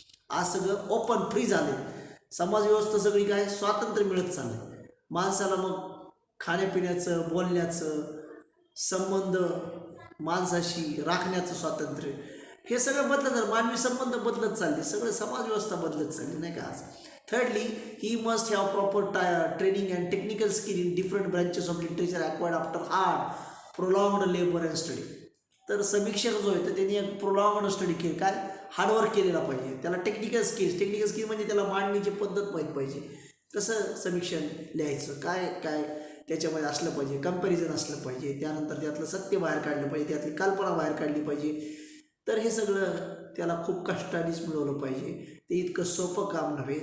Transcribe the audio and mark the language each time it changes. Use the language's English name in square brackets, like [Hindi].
[Marathi] आज सगळं open free झाले, समाज व्यवस्था सगळी काय स्वातंत्र्य मिळत चाललंय माणसाला. मग खाण्यापिण्याचं, बोलण्याचं, संबंध माणसाशी राखण्याचं स्वातंत्र्य, हे सगळं बदलत झालं. मानवी संबंध बदलत चालले, सगळं समाज व्यवस्था बदलत चालली, नाही का आज. [English] Thirdly, he must have proper training and technical skill in different branches of literature acquired after hard, prolonged labor and study. [Marathi] तर समीक्षक जो आहे तर त्यांनी एक प्रोलॉंगड स्टडी केली, काय हार्डवर्क केलेला पाहिजे, त्याला टेक्निकल स्किल म्हणजे त्याला मांडणीची पद्धत माहीत पाहिजे, कसं समीक्षण लिहायचं, काय काय त्याच्यामध्ये असलं पाहिजे, कंपॅरिझन असलं पाहिजे, त्यानंतर त्यातलं सत्य बाहेर काढलं पाहिजे, त्यातली कल्पना बाहेर काढली पाहिजे. तर हे सगळं त्याला खूप कष्टानेच मिळवलं पाहिजे. ते इतकं सोपं काम नव्हे.